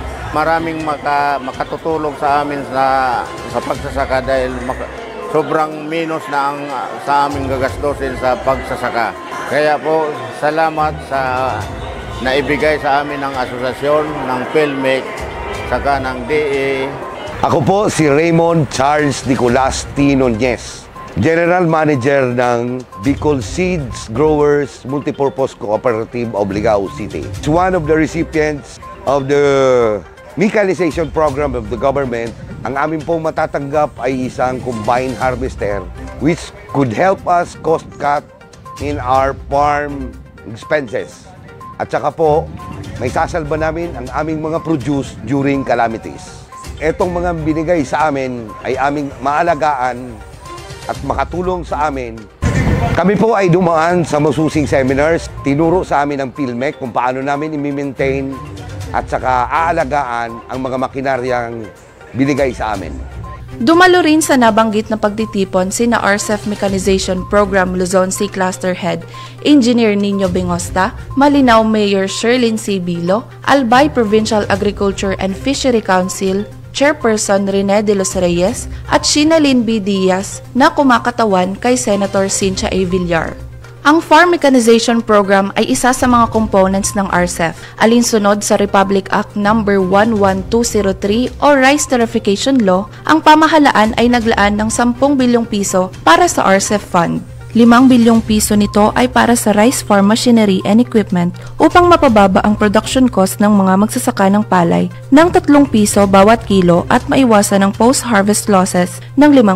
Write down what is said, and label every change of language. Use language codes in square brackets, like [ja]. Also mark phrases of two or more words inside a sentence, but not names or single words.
[tl] Maraming makatutulong sa amin sa pagsasaka dahil sobrang minus na ang sa aming gagastusin sa pagsasaka. Kaya po salamat sa naibigay sa amin ng asosasyon ng PhilMec saka ng DA. Ako po si Raymond Charles Nicolas T. Nunez, [en] General Manager [tl] ng Bicol Seeds Growers Multipurpose Cooperative of Ligao City. [en] It's one of the recipients of the mechanization program of the government. [tl] Ang amin pong matatanggap ay isang combine harvester [en] which could help us cost cut in our farm expenses. [tl] At saka po, may sasalba namin ang aming mga produce [en] during calamities. [tl] Etong mga binigay sa amin ay aming maalagaan at makatulong sa amin. Kami po ay dumaan sa masusing seminars, tinuro sa amin ng PhilMec kung paano namin i-maintain at saka aalagaan ang mga makinaryang binigay sa amin. Dumalo rin sa nabanggit na pagtitipon sina RCEF Mechanization Program Luzon C Cluster Head, Engineer Nino Bengosta, Malinao Mayor Sherlyn C. Bilo, Albay Provincial Agriculture and Fishery Council, Chairperson Rene de los Reyes at Shinalyn B. Diaz na kumakatawan kay Senator Cynthia A. Villar. Ang Farm Mechanization Program ay isa sa mga components ng RCEF, alinsunod sa Republic Act No. 11203 o Rice Tariffication Law. Ang pamahalaan ay naglaan ng 10 bilyong piso para sa RCEF Fund. 5 bilyong piso nito ay para sa [en] rice farm machinery and equipment [tl] upang mapababa ang [en] production cost [tl] ng mga magsasaka ng palay ng 3 piso bawat kilo at maiwasan ang [en] post-harvest losses [tl] ng 5%.